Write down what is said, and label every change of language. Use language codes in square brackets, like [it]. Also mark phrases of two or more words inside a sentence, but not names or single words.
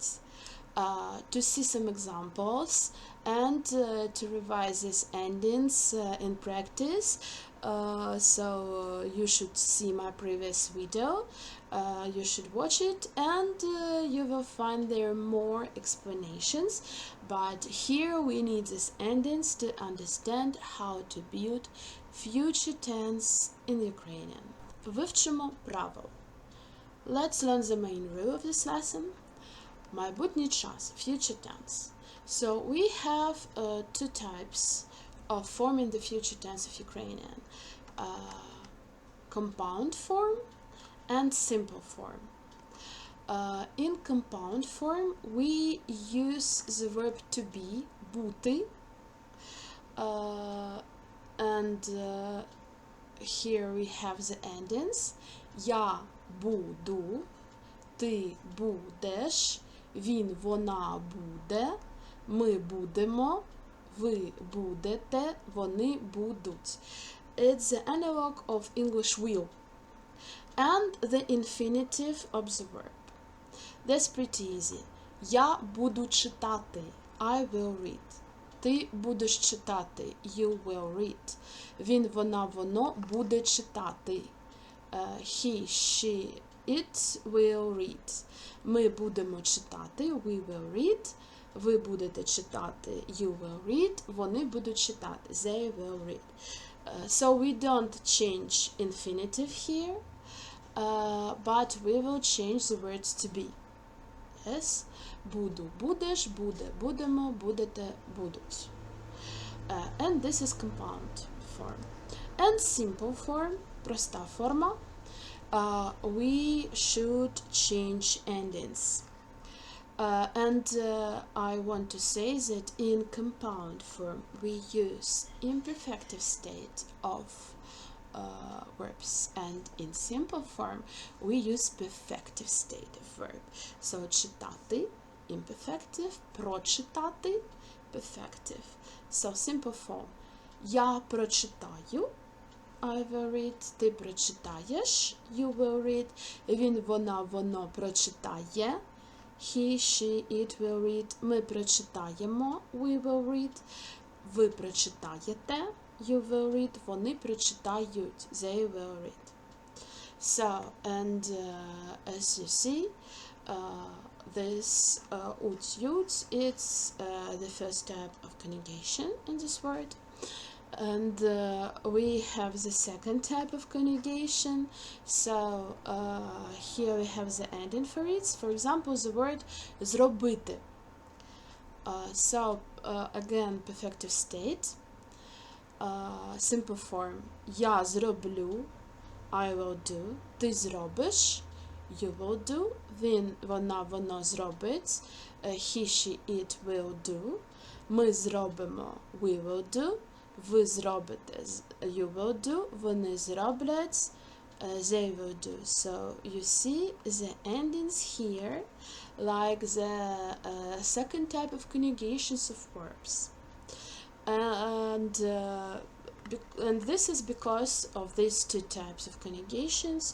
[en] To see some examples and to revise these endings in practice, So you should see my previous video, you should watch it, and you will find there more explanations, but here we need these endings to understand how to build future tense in Ukrainian. [uk] Вивчимо правил. [en] Let's learn the main rule of this lesson. [uk] Майбутній час, [en] future tense. So we have two types of forming the future tense of Ukrainian. Compound form and simple form. In compound form we use the verb to be, бути, and here we have the endings. [uk] Я буду, ти будеш, він, вона буде, ми будемо, ви будете, вони будуть. [en] It's the analog of English will and the infinitive of the verb. That's pretty easy. [uk] Я буду читати. [en] I will read. [uk] Ти будеш читати. [en] You will read. [uk] Він, вона, воно буде читати. [en] He, she, it will read. [uk] Ми будемо читати. [en] We will read. [uk] Ви будете читати. [en] You will read. [uk] Вони будуть читати. [en] They will read. So we don't change infinitive here, but we will change the words to be. Yes? [uk] Буду, будеш, буде, будемо, будете, будуть. [en] And this is compound form. And simple form, [uk] проста форма, [en] we should change endings. I want to say that in compound form we use imperfective state of verbs, and in simple form we use perfective state of verb. So читати, imperfective, прочитати, perfective. So simple form. [uk] Я прочитаю, [en] I will read. [uk] Ти прочитаєш, [en] you will read. [uk] Він, вона, воно прочитає. [en] He, she, it will read. [uk] Ми прочитаємо. [en] We will read. [uk] Ви прочитаєте. [en] You will read. [uk] Вони прочитають. [en] They will read. So, and as you see, this ut, it's the first type of conjugation in this word. And we have the second type of conjugation. So here we have the ending for it. For example, the word зробити. So again, perfective state. Simple form. [uk] Я зроблю. [en] I will do. [uk] Ти зробиш. [en] You will do. [uk] Він, вона, воно зробить. [en] He, she, it will do. [uk] Ми зробимо. [en] We will do. [uk] Ви зробите, [en] you will do, [uk] вони зроблять, [en] they will do. So you see the endings here like the second type of conjugations of verbs. And this is because of these two types of conjugations.